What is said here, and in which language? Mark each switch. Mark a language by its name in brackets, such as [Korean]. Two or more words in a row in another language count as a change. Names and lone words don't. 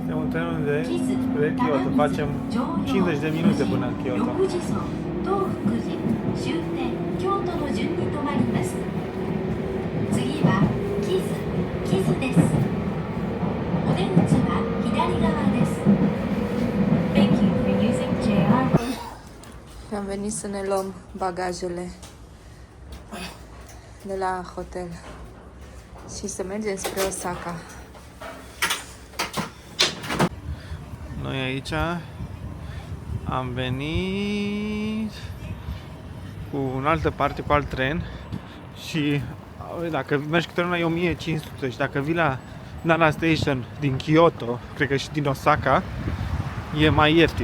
[Romanian] trenul de spre Kyoto. Facem 50 de minute până în Kyoto. [Japanese] 6時走東福寺終点京都の順に止まります。次は木津です。お出口は左側です。 [English] Thank you for using JR. [Romanian] Am venit să ne luăm bagajele de la hotel și să mergem spre Osaka. Noi aici am venit cu în altă parte, cu alt tren și dacă mergi cu trenul e 1500 și dacă vii la Nara Station din Kyoto, cred că și din Osaka, e mai ieftin.